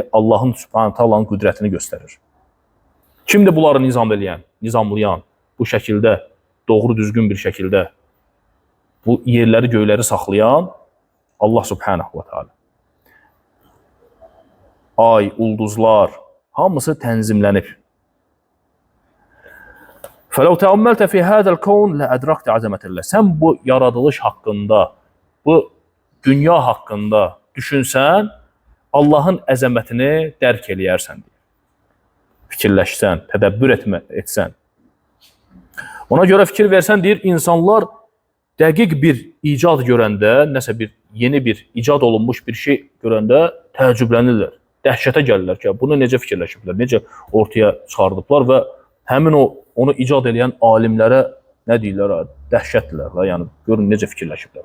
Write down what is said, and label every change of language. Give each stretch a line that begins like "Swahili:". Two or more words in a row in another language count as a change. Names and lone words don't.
Azerbaijani: Allahın
Arabic: سبحانه تعالى
Azerbaijani: qüdrətini göstərir. Kimdir bunları nizam edən, nizamlayan, bu şəkildə, doğru düzgün bir şəkildə bu yerləri, göyləri saxlayan
Arabic: الله سبحانه وتعالى.
Azerbaijani: Ay, ulduzlar, hamısı tənzimlənib.
Arabic: فَلَوْ تَأَمَّلْتَ فِي هَذَا الْكَوْنِ لَأَدْرَكْتَ عَزَمَةَ اللّٰهِ.
Azerbaijani: Sən bu yaradılış haqqında, bu dünya haqqında düşünsən, Allahın əzəmətini dərk eləyərsən. Fikirləşsən, tədəbbür etsən. Ona görə fikir versən, deyir, insanlar dəqiq bir icad görəndə, nəsə bir yeni bir icad olunmuş bir şey görəndə təəccüblənirlər, dəhşətə gəlirlər ki, bunu necə fikirləşiblər, necə ortaya çıxardıblar və həmin onu icad edən alimlərə nə deyirlər, dəhşətdirlər, yəni görün necə fikirləşiblər.